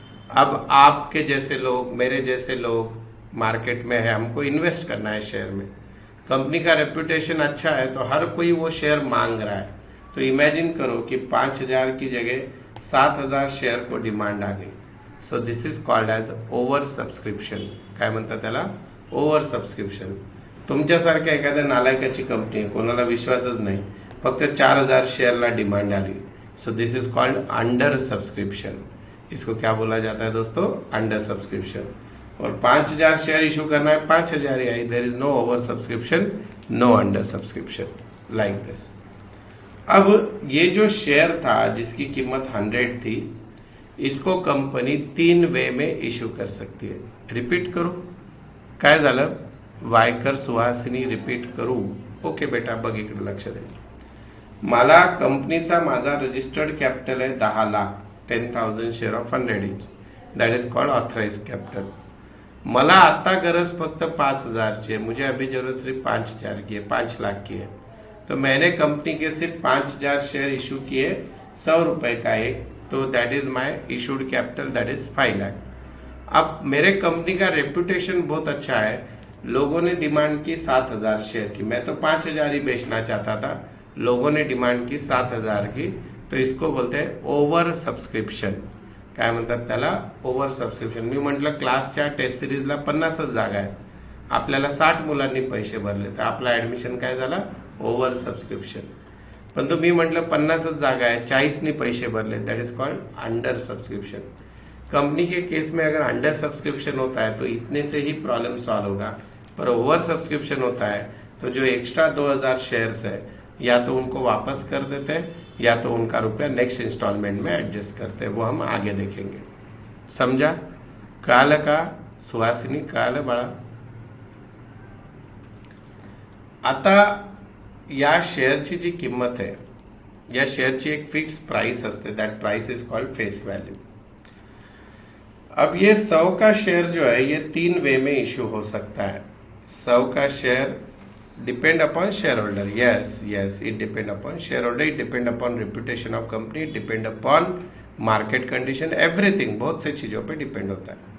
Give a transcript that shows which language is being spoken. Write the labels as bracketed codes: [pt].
[hi] अब आपके जैसे लोग, मेरे जैसे लोग मार्केट में है, हमको इन्वेस्ट करना है शेयर में, कंपनी का रेपुटेशन अच्छा है तो हर कोई वो शेयर मांग रहा है। तो इमेजिन करो कि 5000 की जगह 7000 शेयर को डिमांड आ गई। [en] So this is called as over subscription. [mr] काय म्हणतात त्याला? Over subscription. तुमच्यासारख्या एखाद्या नालायकाची कंपनी, कोणाला विश्वासच नाही, फक्त 4000 शेयरला डिमांड आली, [en] So this is called under subscription. [hi] इसको क्या बोला जाता है दोस्तों? Under subscription. और 5000 शेयर इशू करना है, 5000 ही आई, [en] There is no over subscription, no under subscription, like this. [hi] अब ये जो शेयर था जिसकी कीमत 100 थी, इसको कंपनी 3 वे में इशू कर सकती है. [mr] रिपीट करू? काय झालं? वायकर सुहासिनी रिपीट करू? ओके बेटा, बघ इकडे लक्ष दे. मला कंपनीचा माझा रजिस्टर्ड कॅपिटल आहे 10 lakh, 10,000 share of 100 each, [en] That is called authorise capital. [mr] मला आता गरज फक्त [hi] 5000 की है, मुझे अभी जरूरत सिर्फ 5000 की है, 5 लाख की है. तो मैंने कंपनी के सिर्फ 5000 शेयर इशू किए, 100 रुपए का एक, तो [en] That is my issued capital, that is 5 lakh. [hi] अब मेरे कंपनी का रेपुटेशन बहुत अच्छा है, लोगों ने डिमांड की 7000 शेयर की, मैं तो 5000 ही बेचना चाहता था, लोगों ने डिमांड की 7000 की, तो इसको बोलते हैं ओव्हर सबस्क्रिप्शन. [mr] काय म्हणतात त्याला? Over subscription. मी म्हटलं क्लासच्या टेस्ट सिरीजला 50च जागा आहे, आपल्याला 60 मुलांनी पैसे भरले, तर आपला ऍडमिशन काय झाला? Over subscription. पण तो मी म्हटलं 50च जागा है, 40नी पैसे भरले, [en] That is called under subscription. [hi] Company के केस में अगर अंडर सब्सक्रिप्शन होता है तो इतने से ही प्रॉब्लम सॉल्व होगा, पर ओवर सब्सक्रिप्शन होता है तो जो एक्स्ट्रा 2000 शेयर्स है, या तो उनको वापस कर देते हैं या तो उनका रुपया नेक्स्ट इंस्टॉलमेंट में एडजस्ट करते हैं. वो हम आगे देखेंगे. [mr] समझा? कळालं का सुहासिनी? कळालं बाळा? आता या शेअरची जी किंमत आहे, या शेअरची एक फिक्स प्राइस असते, [en] That price is called face value. [hi] अब ये 100 का शेयर जो है ये 3 वे में इशू हो सकता है. [en] 100 का share depend upon share holder. Yes, it depend upon share holder, it depend upon reputation of company, it depend upon market condition, everything, [hi] बहुत सी चीजों पे डिपेंड होता है.